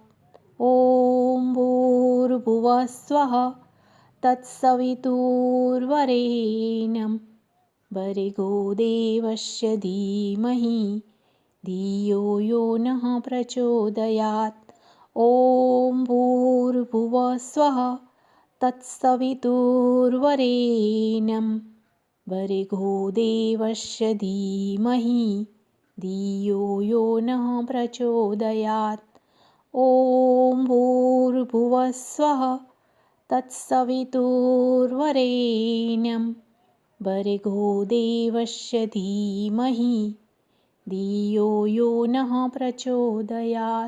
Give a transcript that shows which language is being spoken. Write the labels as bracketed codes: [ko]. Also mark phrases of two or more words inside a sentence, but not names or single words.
[sa] ઓમ ભૂર્ભુવસ્વઃ તત્સવિતુર્વરેણ્યં ભર્ગો દેવસ્ય ધીમહિ ધિયો યો નઃ પ્રચોદયાત. ઓમ ભૂર્ભુવસ્વઃ तत्सवितुर्वरेण्यं भर्गो देवस्य धीमहि धियो यो नः प्रचोदयात्। ॐ भूर्भुवः स्वः तत्सवितुर्वरेण्यं भर्गो देवस्य धीमहि धियो यो नः प्रचोदयात्।